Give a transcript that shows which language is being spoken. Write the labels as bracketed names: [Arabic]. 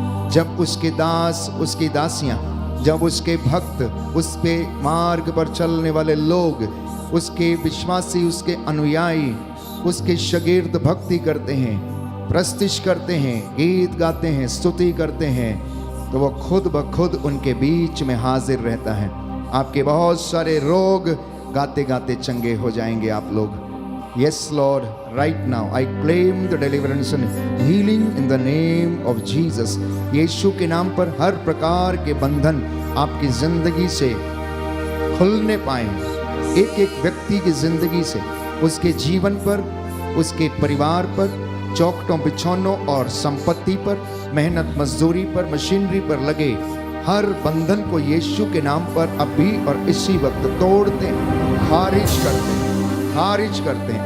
[Hindi] जब उसके दास, उसकी दासियां, जब उसके भक्त, उस पे मार्ग पर चलने वाले लोग, उसके विश्वासी, उसके अनुयायी, उसके शागिर्द भक्ति करते हैं, प्रस्तिश करते हैं, गीत गाते हैं, स्तुति करते हैं, तो वो खुद ब खुद उनके बीच में हाजिर रहता है। आपके बहुत सारे रोग गाते गाते चंगे हो जाएंगे आप लोग। [English] Yes Lord, right now I claim the deliverance and healing in the name of Jesus. [Hindi] यीशु के नाम पर हर प्रकार के बंधन आपकी जिंदगी से खुलने पाएं। एक एक व्यक्ति की जिंदगी से, उसके जीवन पर, उसके परिवार पर, चौखटों बिछौनों और संपत्ति पर, मेहनत मजदूरी पर, मशीनरी पर लगे हर बंधन को यीशु के नाम पर अभी और इसी वक्त तोड़ते, खारिज करते, खारिज करते हैं।